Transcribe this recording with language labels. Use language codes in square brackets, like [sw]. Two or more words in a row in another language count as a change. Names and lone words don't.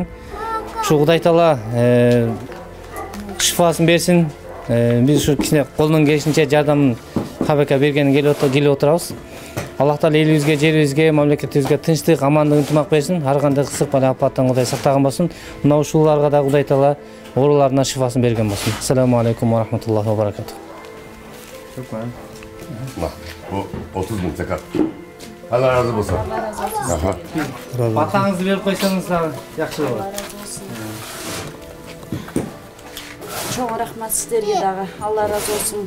[ky] Ушу Кудай таала шифасын берсин. Биз ушу кичине колдон келишинче жардамын Хабека бергени келип отурабыз. Аллах таала элибизге, жерибизге, мамлекетибизге тынчтык, амандык, ынтымак берсин. Ар кандай кысык бала апаттан Кудай сактаган болсун. Мына ушуларга да Кудай таала ооруларына шифасын берген болсун. [ar] السلام عليكم ورحمة الله وبركاته. [ky] Бу 30 миң закат. Алла разы болсун. Батаңызды берип койсоңуз жакшы болот. Чоң рахмат сиздерге дагы. Алла разы болсун.